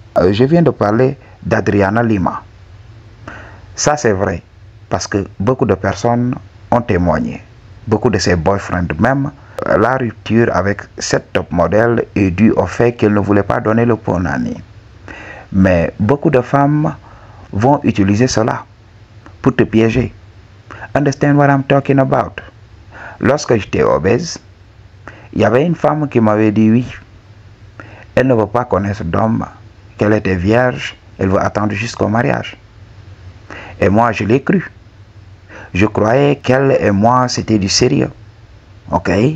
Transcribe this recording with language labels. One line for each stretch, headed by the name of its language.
French: Je viens de parler d'Adriana Lima. Ça c'est vrai, parce que beaucoup de personnes ont témoigné. Beaucoup de ses boyfriends même. La rupture avec cette top modèle est due au fait qu'elle ne voulait pas donner le punani. Mais beaucoup de femmes vont utiliser cela pour te piéger.
English: Understand what I'm talking about?
French: Lorsque j'étais obèse, il y avait une femme qui m'avait dit oui. Elle ne veut pas connaître d'homme, qu'elle était vierge, elle veut attendre jusqu'au mariage. Et moi, je l'ai cru. Je croyais qu'elle et moi, c'était du sérieux. Ok?